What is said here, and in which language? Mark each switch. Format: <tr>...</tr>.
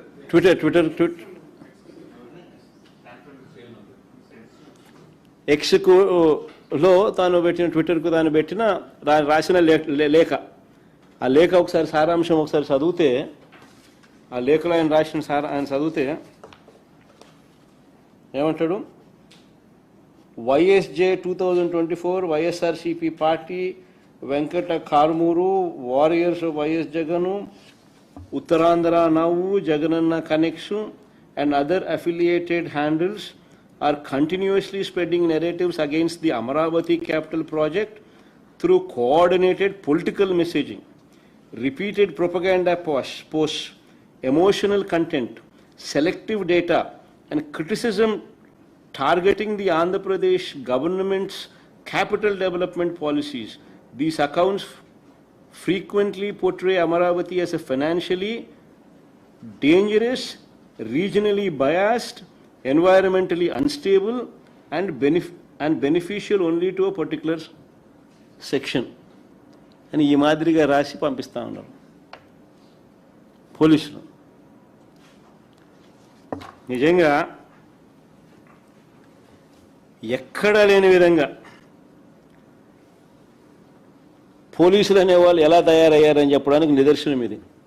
<te>Twitter ఎక్స్లో తాను పెట్టిన, ట్విట్టర్కు తాను పెట్టిన రాసిన లేఖ. ఆ లేఖ ఒకసారి సారాంశం ఒకసారి చదివితే, ఆ లేఖలో ఆయన రాసిన ఆయన చదివితే ఏమంటాడు?</te> <en>YSJ 2024 YSRCP party, Venkata Karmuru, warriors of YS Jagan, Uttarandhra నవ్వు, Jagananna connection and other affiliated handles are continuously spreading narratives against the Amaravati capital project through coordinated political messaging, repeated propaganda posts, emotional content, selective data, and criticism targeting the Andhra Pradesh government's capital development policies. These accounts frequently portray Amaravati as a financially dangerous, regionally biased, environmentally unstable, and beneficial only to a particular section.</en> <te>అని ఈ మాదిరిగా రాసి పంపిస్తూ ఉన్నారు పోలీసులు. నిజంగా ఎక్కడా లేని విధంగా పోలీసులు అనేవాళ్ళు ఎలా తయారయ్యారని చెప్పడానికి నిదర్శనం ఇది.</te>